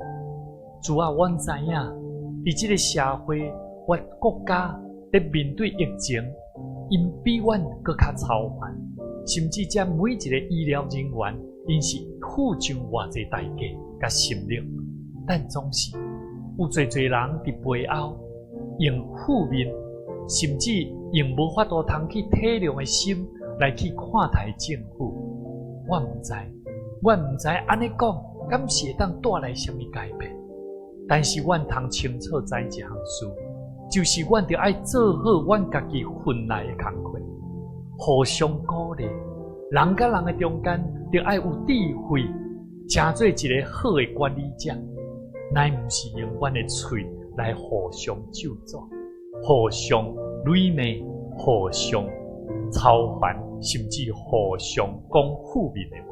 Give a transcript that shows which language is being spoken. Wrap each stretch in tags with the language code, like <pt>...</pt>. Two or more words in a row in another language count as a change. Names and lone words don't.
<nan>主啊，我知影，在这个社会，我国家在面对疫情，因比阮更加操烦，甚至这每一个医疗人员，因是付上偌济代价甲心力，但总是有侪人伫背后用负面，甚至用无法度通去体谅的心来去看待政府。我唔知安尼讲，敢是会当带来什么改变？但是阮通清楚知一项事，就是阮着爱做好阮家己分内的工课，互相鼓励。人甲人的中间，着爱有智慧，成做一个好的管理者，乃唔是用阮的嘴来互相咒詛、互相谄媚、互相操烦，甚至互相讲负面的话。</nan>